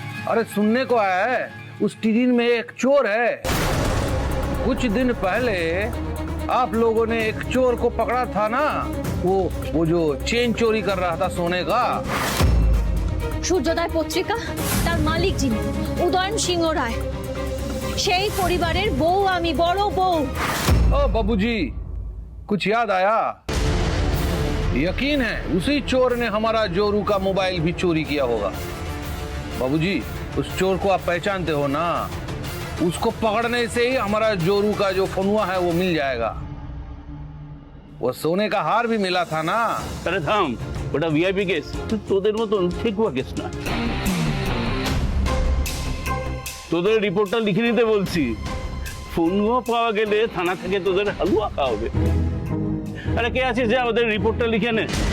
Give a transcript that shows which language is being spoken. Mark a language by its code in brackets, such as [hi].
[hi] अरे सुनने को आया है उस टीरिन में एक चोर है। कुछ दिन पहले आप लोगों ने एक चोर को पकड़ा था ना, वो जो चेन चोरी कर रहा था सोने का। [bn] সূর্যোদয় পত্রিকা, তার মালিক যিনি উদয়ন সিংহ রায়, সেই পরিবারের বউ আমি, বড় বউ। [hi] ओ बाबूजी कुछ याद आया? यकीन है उसी चोर ने हमारा जोरू का मोबाइल भी चोरी किया होगा। बाबूजी उस चोर को आप पहचानते हो ना, उसको पकड़ने से ही हमारा जोरू का जो फनुआ है वो मिल जाएगा। वो सोने का हार भी मिला था ना। अरे थाम, [bn] ওটা ভিআইপি কেস, তোদের মতন ঠেকুয়া কেস না। তোদের রিপোর্টটা লিখে নিতে বলছি, ফোনও পাওয়া গেলে থানা থেকে তোদের হালুয়া খাওয়াবে। আরে কে আছে যে আমাদের রিপোর্টটা লিখে নে?